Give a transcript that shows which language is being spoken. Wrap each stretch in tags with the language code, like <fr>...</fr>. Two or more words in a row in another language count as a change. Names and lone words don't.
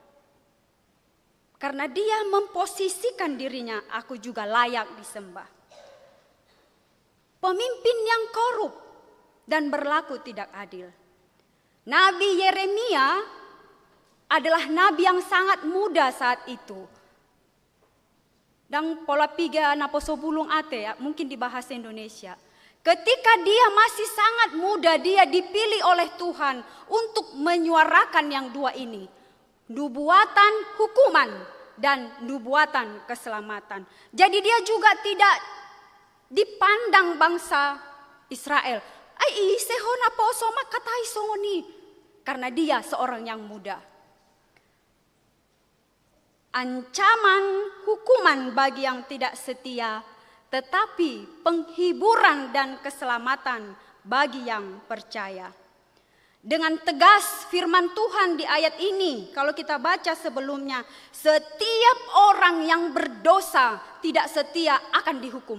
<id>Karena dia memposisikan dirinya, aku juga layak disembah. pemimpin yang korup dan berlaku tidak adil. Nabi Yeremia adalah nabi yang sangat muda saat itu.</id> <bbc>Dan pola piga naposo bulung ate ya,</bbc> <id>mungkin di bahasa Indonesia. Ketika dia masih sangat muda, dia dipilih oleh Tuhan untuk menyuarakan yang dua ini. Nubuatan hukuman dan nubuatan keselamatan. Jadi dia juga tidak dipandang bangsa Israel.</id> <bbc>Ai sehona poso makatai songoni.</bbc> <id>Karena dia seorang yang muda. Ancaman hukuman bagi yang tidak setia, tetapi penghiburan dan keselamatan bagi yang percaya. Dengan tegas firman Tuhan di ayat ini, kalau kita baca sebelumnya, setiap orang yang berdosa tidak setia akan dihukum.</id>